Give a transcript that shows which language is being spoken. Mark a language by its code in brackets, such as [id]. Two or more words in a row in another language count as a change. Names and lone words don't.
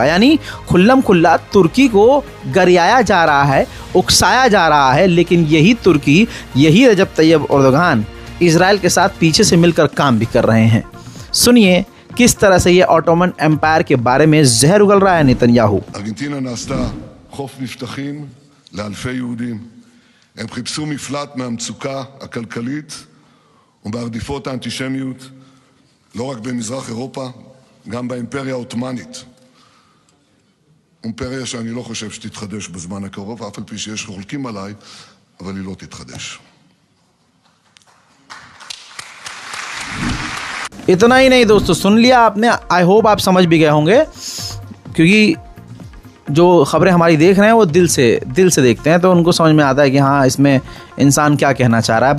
[hi] यानी खुल्लम खुल्ला तुर्की को गरियाया जा रहा है, उकसाया जा रहा है। लेकिन यही तुर्की, यही रजब तैयब एर्दोगान इजराइल के साथ पीछे से मिलकर काम भी कर रहे हैं। सुनिए किस तरह से ये [en] Ottoman Empire [hi] के बारे में जहर उगल रहा है नेतन्याहू। [he] ארגנטינה נעשתה חוף מבטחים לאלפי יהודים. הם חיפשו מפלט מהמצוקה הכלכלית ומהרדיפות האנטישמיות, לא רק במזרח אירופה, גם באימפריה העות'מאנית. אימפריה שאני לא חושב שתתחדש בזמן הקרוב, אף על פי שיש חולקים עליי, אבל היא לא תתחדש. [hi] इतना ही नहीं दोस्तों, सुन लिया आपने। [en] I hope [hi] आप समझ भी गए होंगे, क्योंकि जो खबरें हमारी देख रहे हैं वो दिल से देखते हैं तो उनको समझ में आता है कि हाँ इसमें इंसान क्या कहना चाह रहा है।